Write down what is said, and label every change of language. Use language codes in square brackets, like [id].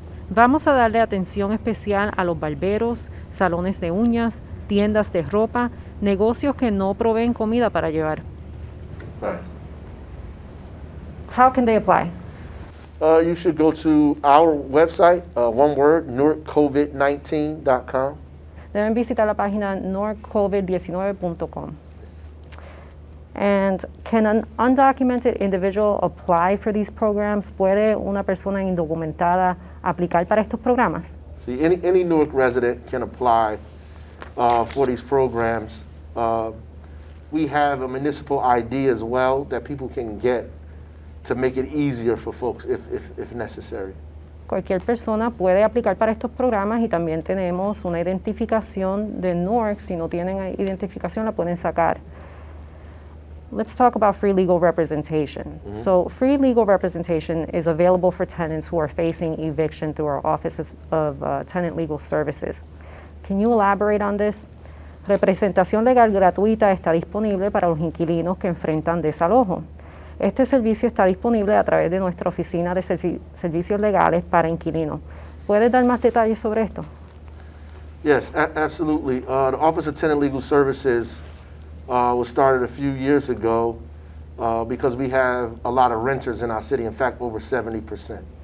[es] Vamos a darle atención especial a los barberos, salones de uñas, tiendas de ropa, negocios que no proveen comida para llevar. [en] Right. How can they apply? You should go to our website, one word, newarkcovid19.com. [es] Deben visitar la página norcovid19.com. [en] And can an undocumented individual apply for these programs? [es] ¿Puede una persona indocumentada aplicar para estos programas? [en] See, any Newark resident can apply for these programs. We have a municipal ID as well that people can get to make it easier for folks if necessary. [es] Cualquier persona puede aplicar para estos programas y también tenemos una identificación de Newark. Si no tienen identificación, la pueden sacar. [en] Let's talk about free legal representation. So free legal representation is available for tenants who are facing eviction through our Office of Tenant Legal Services. Can you elaborate on this? [es] Representación legal gratuita está disponible para los inquilinos que enfrentan desalojo. Este servicio está disponible a través de nuestra oficina de servicios legales para inquilinos. ¿Puedes dar más detalles sobre esto? [en] Yes, absolutely. The Office of Tenant Legal Services was started a few years ago because we have a lot of renters in our city, in fact, over 70%.